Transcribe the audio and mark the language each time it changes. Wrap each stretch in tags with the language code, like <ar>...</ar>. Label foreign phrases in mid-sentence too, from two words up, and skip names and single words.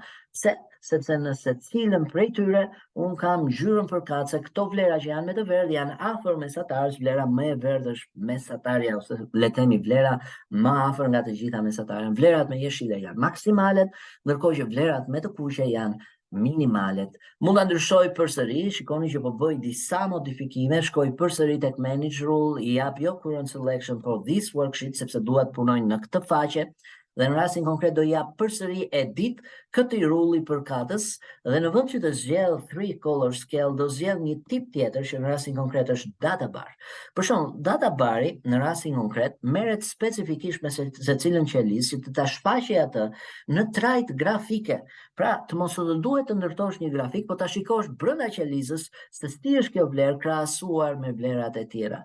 <sq>Sepse në secilën prej tyre un kam ngjyrën përkatëse, këto vlera që janë me të verdhë janë afër mesatarës, vlera më e verdhë është mesatarja, ose le të themi vlera më afër nga të gjitha mesatarët. Vlerat me jeshile janë maksimalet, ndërkohë që vlerat me të kuqe janë minimalet. Mund ta ndryshoj përsëri, shikoni që po bëj disa modifikime, shkoj përsëri tek</sq> <en>manage rule,</en> <sq>i jap jo</sq> <en>current selection for this worksheet</en> <sq>sepse dua të punoj në këtë faqe, dhe në rastin konkret do jap përsëri edit këtij rulli përkatës, dhe në vend që të zgjedh</sq> <en>3 color scale</en> <sq>do zgjedh një tip tjetër që në rastin konkret është</sq> <en>data bar.</en> <sq>Për shembull,</sq> <en>data bari</en> <sq>në rastin konkret merret specifikisht me secilën qelizë që ta shfaqë atë në trajt grafike. Pra, të mos të duhet të ndërtosh një grafik, po ta shikosh brenda qelizës se si është kjo vlerë krahasuar me vlerat e tjera.</sq>